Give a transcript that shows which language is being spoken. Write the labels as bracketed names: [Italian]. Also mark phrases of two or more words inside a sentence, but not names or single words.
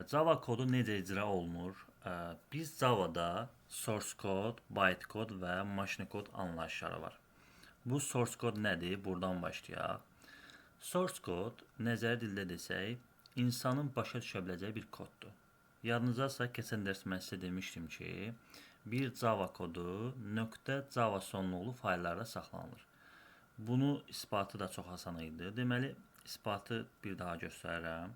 [Azerbaijani] Java kodu necə icra olunur? Biz Javada [English] source code, [Azerbaijani] bytecode və [English] machine code [Azerbaijani] anlayışları var. Bu [English] source code [Azerbaijani] nədir? Buradan başlayaq. [English] Source code, [Azerbaijani] nəzəri dildə desək, insanın başa düşə biləcəyi bir koddur. Yadınızdasa, keçən dərs mən sizə demişdim ki, bir Java kodu .java sonluqlu fayllarda saxlanılır. Bunu isbatı da çox asan idi. Deməli, isbatı bir daha göstərirəm.